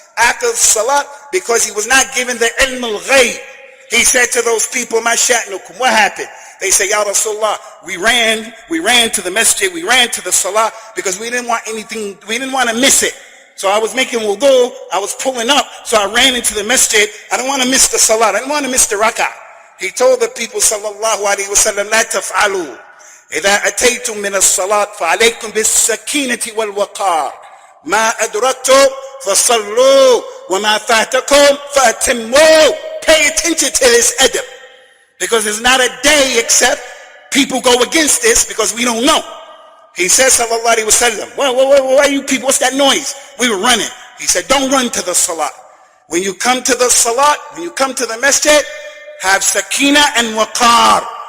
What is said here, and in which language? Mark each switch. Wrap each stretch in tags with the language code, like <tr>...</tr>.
<en>After salat, because he was not given the ilm al-ghayb, he said to those people, "Ma sha'nukum?" What happened? They say, "Ya Rasulullah, we ran to the masjid, we ran to the salah because we didn't want anything, we didn't want to miss it. So I was making wudu, I was pulling up, so I ran into the masjid. I don't want to miss the salah, I don't want to miss the rak'ah." He told the people, sallallahu alaihi wasallam,</en> <ar>"La taf'alu. إذا أتيتم من الصلاة فعليكم بالسكينة والوقار. ما أدركتم فصلوا وما فاتكم فأتموا."</ar> <en>Pay attention to this adab. Because there's not a day except people go against this because we don't know. He says, sallallahu alaihi wasallam, why you people, what's that noise? We were running. He said, don't run to the salat. When you come to the salat, when you come to the masjid, have sakina and waqar.</en>